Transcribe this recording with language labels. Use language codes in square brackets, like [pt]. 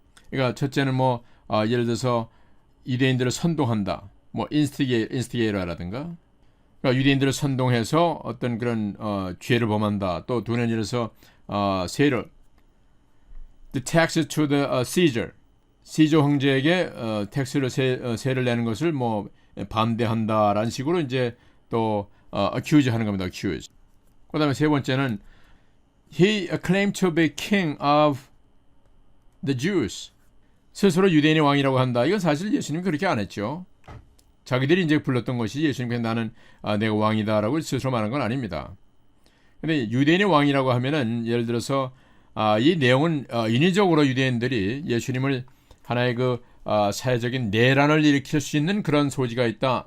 [ko] 그러니까 첫째는 뭐 예를 들어서 유대인들을 선동한다, 뭐 인스티게이터라든가, 그러니까 유대인들을 선동해서 어떤 그런 죄를 범한다. 또 두 번째는 이래서 세를 [en] the taxes to the Caesar, [ko] 시저 황제에게 텍스를 세를 내는 것을 뭐 반대한다라는 식으로 이제 또 accuse 하는 겁니다. accuse. 그다음에 세 번째는 [en] he claimed to be king of the Jews. [ko] 스스로 유대인의 왕이라고 한다. 이건 사실 예수님 그렇게 안 했죠. 자기들이 이제 불렀던 것이 예수님께서 나는 내가 왕이다라고 스스로 말한 건 아닙니다. 근데 유대인의 왕이라고 하면은 예를 들어서 이 내용은 인위적으로 유대인들이 예수님을 하나의 그 사회적인 내란을 일으킬 수 있는 그런 소지가 있다.